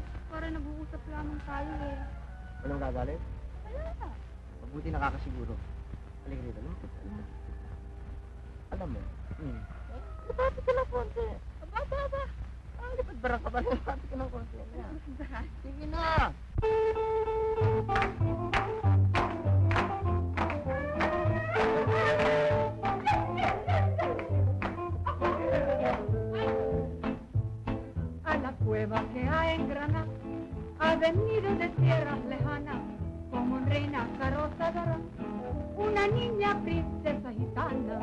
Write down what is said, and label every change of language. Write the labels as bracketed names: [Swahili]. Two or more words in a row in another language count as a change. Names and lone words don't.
[Filipino] Para nag-uusap lamang tayo eh. Walang gagalit? Wala na. Mabuti nakakasiguro. Halika dito, lumapit. Alam mo, lapapit ka ng konti. Aba. Lipad barang ka ba? Lapapit ka ng konti. Sige na! [Spanish] A la cueva que hay en Granada ha venido de tierras lejanas como reina carroza dorada una niña princesa gitana.